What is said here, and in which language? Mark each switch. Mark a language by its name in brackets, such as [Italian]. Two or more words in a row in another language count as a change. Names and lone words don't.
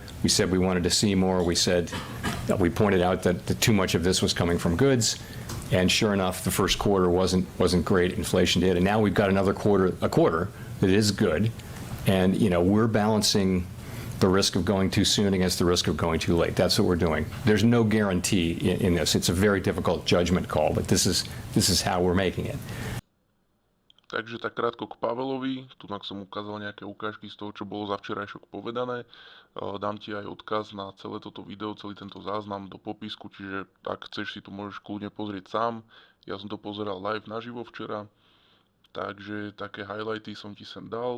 [English] We said we wanted to see more. We pointed out that too much of this was coming from goods, and sure enough, the first quarter wasn't great inflation data. Now we've got a quarter that is good, and we're balancing the risk of going too soon against the risk of going too late. That's what we're doing. There's no guarantee in this. It's a very difficult judgment call, but this is how we're making it. [Slovak] Takže tak krátko k Pavelovi, tu som ukázal nejaké ukážky z toho, čo bolo za včerajšok povedané. Dám ti aj odkaz na celé toto video, celý tento záznam do popisku, čiže ak chceš si to môžeš kľudne pozrieť sám. Ja som to pozeral live naživo včera, takže také highlighty som ti sem dal.